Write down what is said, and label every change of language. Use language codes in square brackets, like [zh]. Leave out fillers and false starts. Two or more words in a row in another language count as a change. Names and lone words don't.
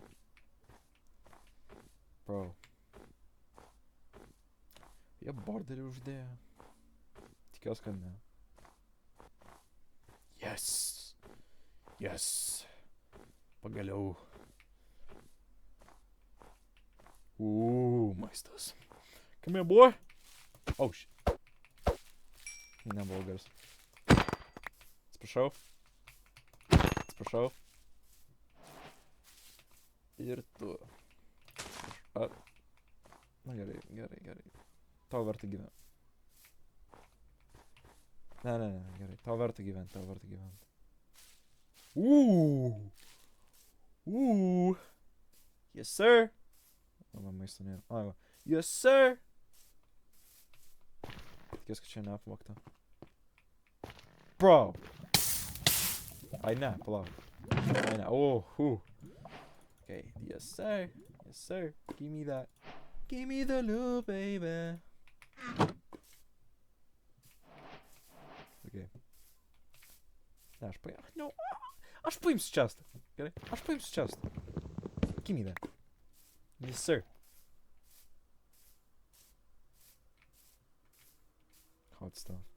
[lt] Bro. Jie borderį uždėjo. Tikiuosi, kad ne. Yes! Pagaliau. Maistas. [en] Come here, boy! Oh, shit. [lt] Nebuvo geras. Atsiprašau. Ir tu. Na gerai. Tau verta gyventi. Ne, gerai. Tau verta gyventi. [en] Yes, sir. [lt] Man maisto nėra. Va. [en] Yes, sir. [lt] Tikiuosi, kad čia neapvogta. Bro. Ai ne, palauk. Ai ne. [en] Okay, yes, sir. Give me that. Give me the loot, baby. Okay. [lt] Ne, aš paimsiu čestą. Gerai? Aš paimsiu čestą. [en] Give me that. Yes, sir. Hot stuff.